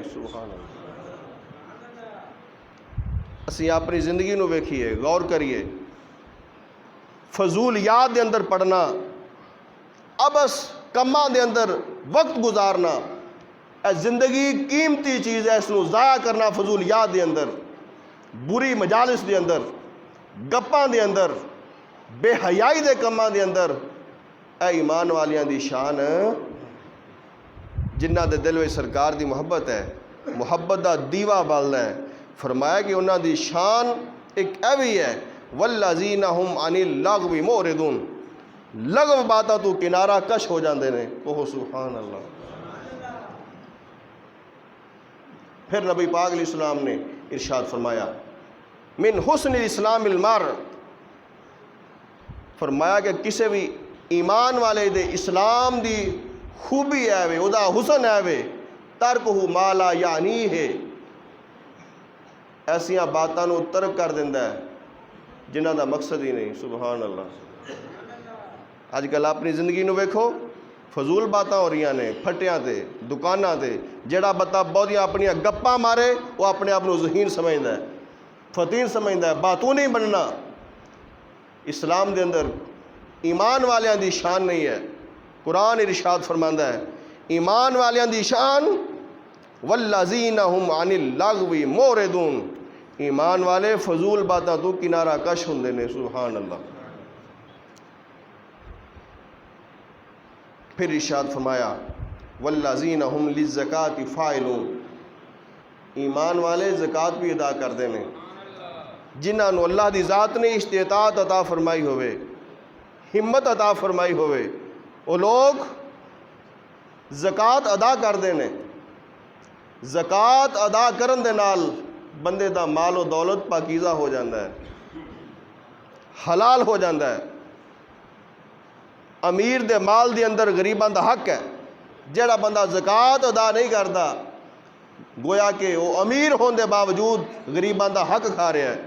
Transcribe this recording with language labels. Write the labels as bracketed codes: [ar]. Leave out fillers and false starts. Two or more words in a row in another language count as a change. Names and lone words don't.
[ar] سبحان اللہ۔ [pa] اسی اپنی زندگی نو ویکھیے، غور کریے، فضولیات دے اندر پڑھنا، ابس کماں دے اندر وقت گزارنا، اے زندگی قیمتی چیز ہے، اس نو ضائع کرنا فضولیات دے اندر، بری مجالس دے اندر، گپاں دے اندر، بے حیائی دے کماں دے اندر، اے ایمان والیاں دی شان جنہ دے دل وچ سرکار دی محبت ہے، محبت دا دیوا بلدا ہے، فرمایا کہ انہاں دی شان ایک ایوی ہے [ar] والذین ہم عن اللغو معرضون، [pa] لغو باتاں تو کنارہ کش ہو جاندے نے۔ [ar] اوہ سبحان اللہ۔ [pa] پھر نبی پاک [ar] علیہ السلام [pa] نے ارشاد فرمایا [ar] من حسن الاسلام المرء، [pa] فرمایا کہ کسی بھی ایمان والے دے اسلام دی خوبی ہے وے، او دا حسن ہے وے [ar] ترکہ ما لا یعنی [pa] ہے، ایسیاں باتاں نو ترک کر دیندا ہے جنہاں دا مقصد ہی نہیں۔ [ar] سبحان اللہ۔ [pa] اج کل اپنی زندگی نو ویکھو، فضول باتاں ہو رہی نے پھٹیاں تے دکاناں تے، جڑا بندہ بہتیاں اپنیاں گپاں مارے وہ اپنے آپ نو ذہین سمجھدا ہے، فتین سمجھدا ہے، باتوں نہیں بننا۔ اسلام دے اندر ایمان والیاں دی شان نہیں ہے۔ قرآن ارشاد فرماندا ہے ایمان والیاں دی شان [ar] والذین ہم عن اللغو معرضون، [pa] ایمان والے فضول باتاں تو کنارہ کش ہوندے نے۔ [ar] سبحان اللہ۔ [pa] پھر ارشاد فرمایا [ar] والذین ہم للزکاۃ فاعلون، [pa] ایمان والے زکوٰۃ بھی ادا کردے نے، جنہاں نو اللہ دی ذات نے استطاعت عطا فرمائی ہوئے، ہمت عطا فرمائی ہوئے، وہ لوگ زکوٰۃ ادا کردے نے۔ زکوٰۃ ادا کرن دے نال بندے دا مال و دولت پاکیزہ ہو جاندہ ہے، حلال ہو جاندہ ہے۔ امیر دے مال دے اندر غریباں دا حق ہے، جڑا بندہ زکوٰۃ ادا نہیں کردا گویا کہ وہ امیر ہون دے باوجود غریباں دا حق کھا رہا ہے۔